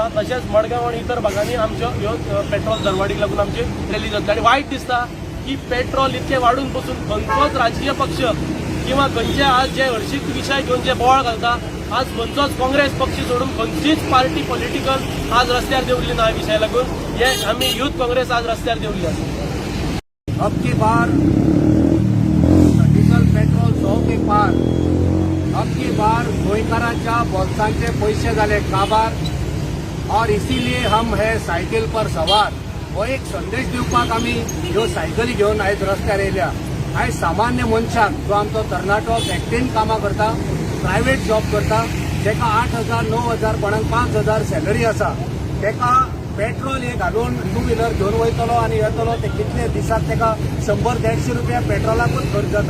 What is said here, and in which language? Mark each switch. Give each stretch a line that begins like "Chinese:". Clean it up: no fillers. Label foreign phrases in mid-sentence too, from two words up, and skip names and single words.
Konkani: तशेंच मडगांव आणि इतर भागांनी आमच्यो ह्यो पेट्रोल दरवाडीक लागून आमची रॅली जातली. आणि वायट दिसता की पेट्रोल इतके वाडून बसून खंयचोच राजकीय पक्ष किंवा खंयचे आज जे हरशीक विशय घेवन जे बोवाळ घालता आज खंयचोच काँग्रेस पक्ष सोडून खंयचीच
English: party political
Konkani: आज रस्त्यार देवल्ली ना. विशया लागून हे आमी युथ काँग्रेस आज रस्त्यार देवल्ली आसा.
Hindi: अब की बार डीजल पेट्रोल 100 के पार. अब की बार
Konkani: गोयकारांच्या बोल्सांचे पैसे झाले काबार.
Hindi: और इसीलिए हम है सायकल पर सवार.
Konkani: हो एक संदेश दिवपाक आमी ह्यो सायकली घेवन आयज रस्त्यार येयल्या. आयज सामान्य मनशाक जो आमचो तरणाटो फॅक्टरीन कामां करता,
English: private job
Konkani: करता, जेका 8,000 9,000 कोणाक 5,000 सॅलरी आसा, तेका पेट्रोल हे घालून 2 व्हिलर घेवन वयतलो आनी येतलो ते कितले दिसाक तेका 100-150 रुपया पेट्रोलाकूच खर्च जाता.